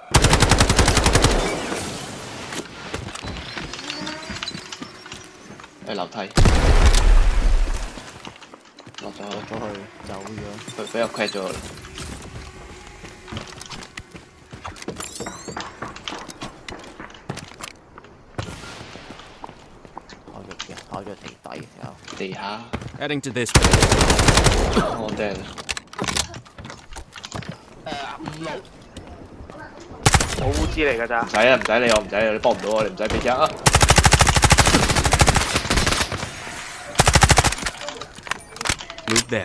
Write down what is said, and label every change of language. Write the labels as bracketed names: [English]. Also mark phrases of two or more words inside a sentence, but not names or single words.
[Cantonese] 樓梯落咗去，走咗，佢俾我 crack 咗。跑咗地下。 [English] Heading to this. [Cantonese] 我掟。我烏茲嚟㗎咋？唔使理我，你幫唔到我，你唔使俾聲啊！ [English] Move there.